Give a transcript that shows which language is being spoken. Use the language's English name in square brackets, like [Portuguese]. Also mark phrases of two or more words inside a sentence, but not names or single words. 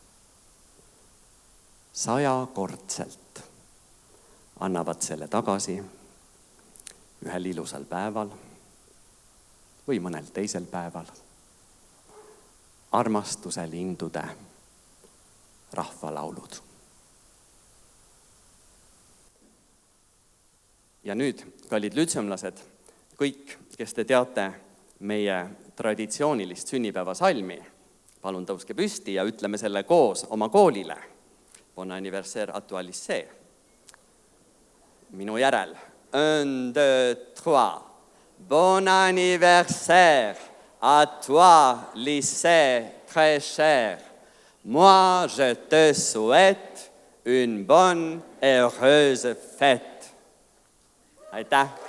[Estonian] 100-kordselt annavad selle tagasi ühel ilusal päeval või mõnel teisel päeval armastuse lindude rahvalaulud. Ja nüüd, kallid lütseumlased, kõik, kes te teate meie traditsioonilist sünnipäevasalmi, palun tõuske püsti ja ütleme selle koos oma koolile. [French] Bon anniversaire à toi lycée. [Estonian] Minu järel. 1, 2, 3. [French] Bon anniversaire à toi lycée très cher. Moi, je te souhaite une bonne et heureuse fête. [Estonian] Aitäh!